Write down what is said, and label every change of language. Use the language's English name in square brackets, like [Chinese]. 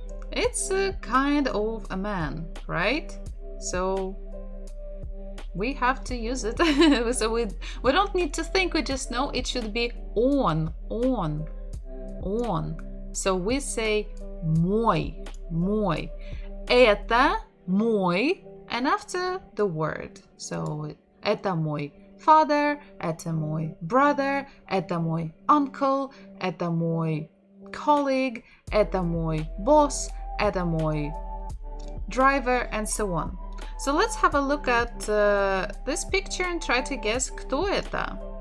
[English] It's a kind of a man, right? So we have to use it. So we don't need to think, we just know it should be on. So we say [Russian] мой, мой. Это мой, [English] and after the word. So [Russian] это мой [English] father, это мой brother, это мой uncle, это мой colleague, это мой boss, это мой driver, and so on. So let's have a look at this picture and try to guess [Russian] кто это?